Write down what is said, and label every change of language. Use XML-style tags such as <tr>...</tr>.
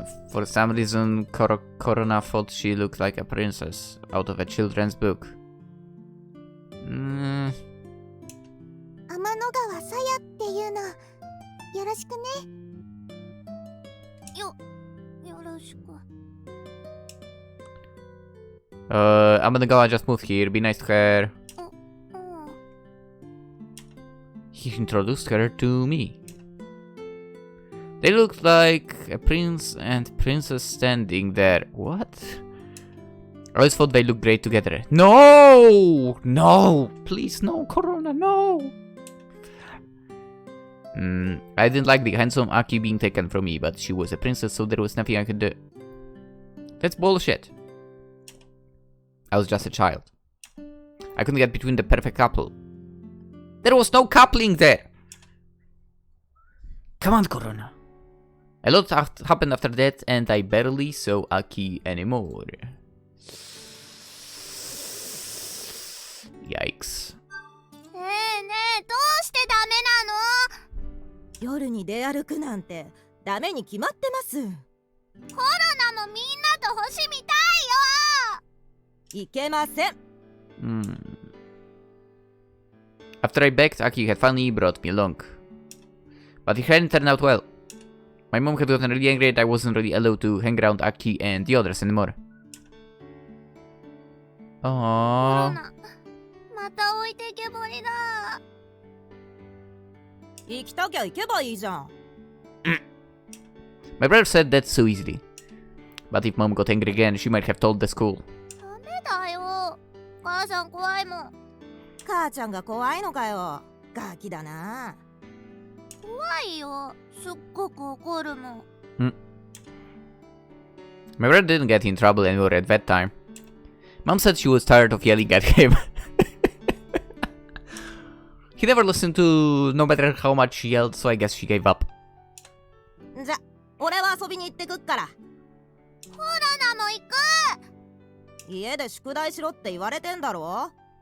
<en>For some reason, Korona thought she looked like a princess out of a children's book.</en> <ja>天の川さやっていうの、よろしくね。よろしく。</ja> <en>Amanaga just moved here. Be nice to her. He introduced her to me. They looked like a prince and princess standing there. What? I always thought they looked great together. No! No! Please, no, Korona, no! I didn't like the handsome Aki being taken from me, but she was a princess, so there was nothing I could do. That's bullshit. I was just a child. I couldn't get between the perfect couple. There was no coupling there! Come on, Korona. A lot happened after that, and I barely saw Aki anymore. Yikes.</en> <ja>ねえねえ、どうしてダメなの？夜に出歩くなんてダメに決まってます。コロナもみんなと星見たいよ。いけません。</ja> <en>After I begged, Aki had finally brought me along. But it hadn't turned out well. My mom had gotten really angry and I wasn't really allowed to hang around Aki and the others anymore.</en> <ja>コロ</ja> <en>Aww.</en> <ja>ナ、また置いてけぼりだ。行きたきゃ行けばいいじゃん。</ja> <en>My brother said that so easily. But if mom got angry again, she might have told the school.</en> <ja>ダメだよ。母さん怖いもん。母ちゃんが怖いのかよ。ガキだな。怖いよ。すっごく怒るもん。</ja> <en>My brother didn't get in trouble anymore at that time. Mom said she was tired of yelling at him. He never listened to no matter how much she yelled, so I guess she gave up.</en> <ja>じゃ、俺は遊びに行ってくっから。コロナも行く。家で宿題しろって言われてんだろ。</ja>